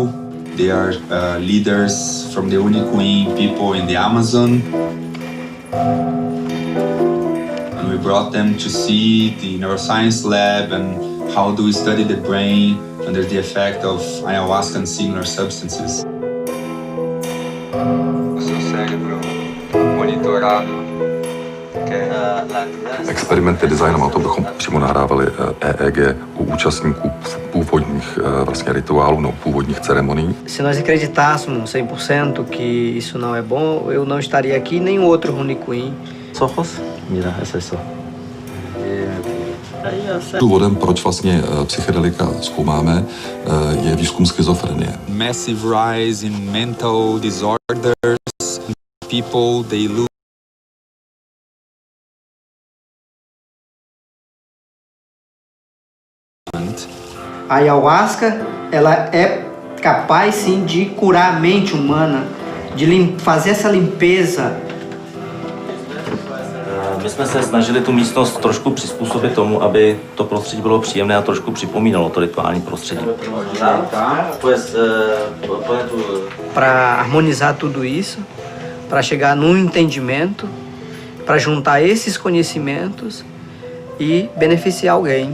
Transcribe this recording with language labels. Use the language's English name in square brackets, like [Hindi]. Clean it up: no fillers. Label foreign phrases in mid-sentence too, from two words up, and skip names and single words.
[English] They are leaders from the Uniqueen people in the Amazon. And we brought them to see the neuroscience lab and how do we study the brain under the effect of ayahuasca and similar substances. [Portuguese] O seu cérebro monitorado. [Czech] Experiment je designem o tom, bychom přímo nahrávali EEG u účastníků původních vlastně rituálů, no, původních ceremonií. [Portuguese] Se nós acreditássemos 100% que isso não é bom, eu não estaria aqui nem o outro Uniqueen. [Spanish] Ojos, mira, eso es eso. [Czech] Důvodem, proč vlastně psychedelika zkoumáme, je výzkum schizofrenie. [English] Massive rise in mental disorders. People, they lose [Portuguese] A ayahuasca, ela é capaz sim de curar a mente humana, de fazer essa limpeza. [Czech] My jsme se snažili tu místnost trošku přizpůsobit tomu, aby to prostředí bylo příjemné a trošku připomínalo to rituální prostředí. [Portuguese] Para harmonizar tudo isso, para chegar num entendimento, para juntar esses conhecimentos e beneficiar alguém.